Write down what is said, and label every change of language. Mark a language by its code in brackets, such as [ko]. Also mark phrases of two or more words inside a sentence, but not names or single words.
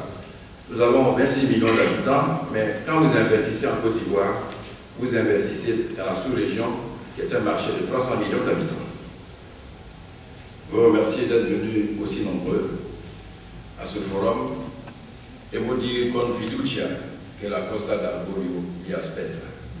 [fr] Nous avons 26 millions d'habitants, mais quand vous investissez en Côte d'Ivoire, vous investissez dans la sous-région, qui est un marché de 300 millions d'habitants. Je vous remercie d'être venus aussi nombreux à ce forum et vous dire [it] con fiducia [fr] que [it] la Costa d'Avorio vi aspetta.